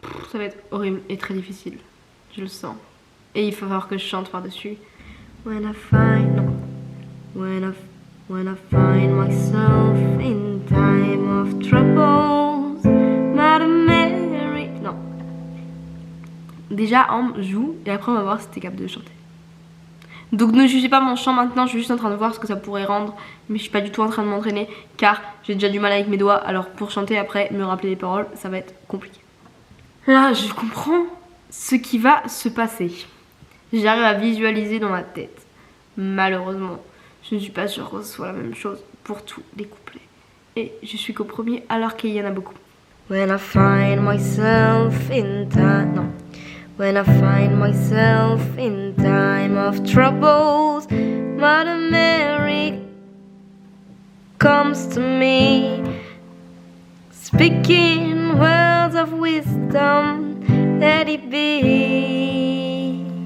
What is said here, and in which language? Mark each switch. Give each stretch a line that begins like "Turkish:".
French: Ça va être horrible et très difficile, je le sens. Et il faut falloir que je chante par-dessus.
English: When I find,
French: non.
English: When I find myself in time of troubles, Mother Mary.
French: Non. Déjà, Ambre joue et après on va voir si t'es capable de chanter. Donc ne jugez pas mon chant maintenant, je suis juste en train de voir ce que ça pourrait rendre. Mais je suis pas du tout en train de m'entraîner car j'ai déjà du mal avec mes doigts. Alors pour chanter après, me rappeler les paroles, ça va être compliqué. Là, je comprends ce qui va se passer. J'arrive à visualiser dans ma tête. Malheureusement, je ne suis pas sûre que ce soit la même chose pour tous les couplets. Et je suis qu'au premier alors qu'il y en a beaucoup.
English: When I find myself in time... Non. When I find myself in time of troubles, Mother Mary comes to me, speaking words of wisdom, let it be.